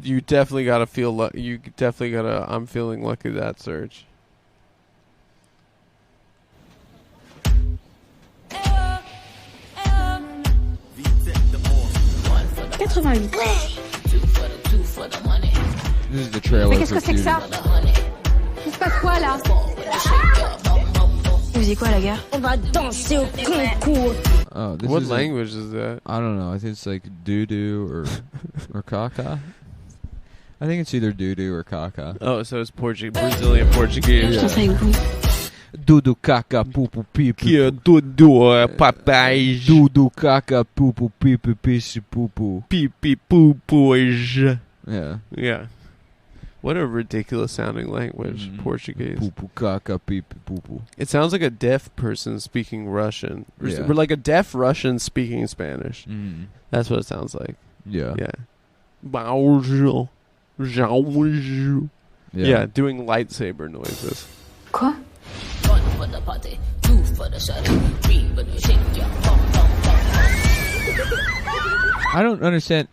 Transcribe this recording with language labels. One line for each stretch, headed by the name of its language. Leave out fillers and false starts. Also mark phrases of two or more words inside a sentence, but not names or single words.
English: You definitely gotta feel you definitely gotta I'm feeling lucky that search. 88. This is the trailer.
French: Mais qu'est-ce que c'est que ça? Il se passe quoi là? Vous faisiez quoi à la gare? On va danser au concours.
English: Oh, what language is that? I don't know. I think it's like doo-doo or caca. I think it's either doo-doo or caca. Oh, so it's Brazilian Portuguese. Yeah. Dudu, caca, pupu, pipi.
Portuguese: Que Dudu, papai. Dudu, caca, pupu, pipi, pipi, pupu. Pipi, pupu.
English: Yeah. Yeah. What a ridiculous sounding language, Portuguese. Pupu, caca, pipi, pupu. It sounds like a deaf person speaking Russian. Yeah. We're like a deaf Russian speaking Spanish. That's what it sounds like. Yeah. Yeah. Bonjour. Yeah, doing lightsaber noises. Quoi? I don't understand.